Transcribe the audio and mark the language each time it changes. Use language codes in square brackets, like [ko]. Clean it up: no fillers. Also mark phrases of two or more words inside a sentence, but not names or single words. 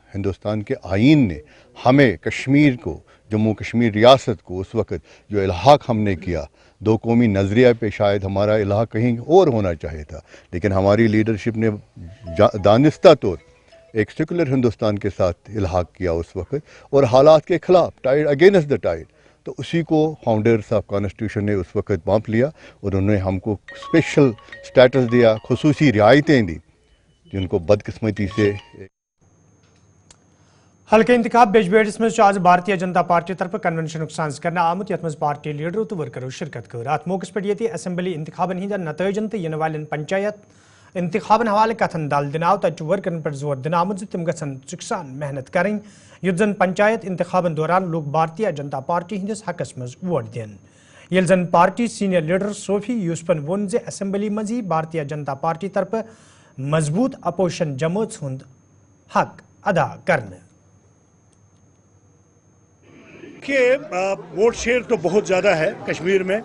[hi] हिंदुस्तान के आईन ने हमें कश्मीर को, जम्मू कश्मीर रियासत को उस वक़्त जो इल्हाक हमने किया, 2 कौमी नज़रिया पे शायद हमारा इल्हाक कहीं और होना चाहिए था, लेकिन हमारी लीडरशिप ने दानिस्ता तौर एक सेकुलर हिंदुस्तान के साथ इल्हाक किया उस वक़्त, और हालात के ख़िलाफ़, [en] tide against the tide, [hi] तो उसी को [en] founders of constitution [hi] ने उस वक़्त माप लिया और उन्होंने हमको [en] special status [hi] दिया, खुसूसी रियायतें दी, जिनको बदकिस्मती से [ks] हल्के इंतखाब बेजबेड़स में आज भारतीय जनता पार्टी तरफ कन्वेंशन साज करना आमुत यथ पार्टी लीडरों तो वर्करों शिरकत कर। अत मौके पे असेंबली इंतखाबन हंद नतजन तो इन वाले पंचायत इंतखाबन हवाले कथन दल दिन आव तक वर्करन पर जोर दिन आमुत तम गसन चुकसान मेहनत करें युद्ध जन पंचायत इंतखाबन दौरान लोग भारतीय जनता पार्टी हंदिस हकस मज वोट दिन। ये जन पार्टी [en] senior leader [ks] सोफी यूसुफन वोन जे असेंबली मज भारतीय जनता पार्टी तरफ मजबूत अपोजिशन जमात हुंद हक अदा करने [hi] के वोट शेयर तो बहुत ज़्यादा है कश्मीर में।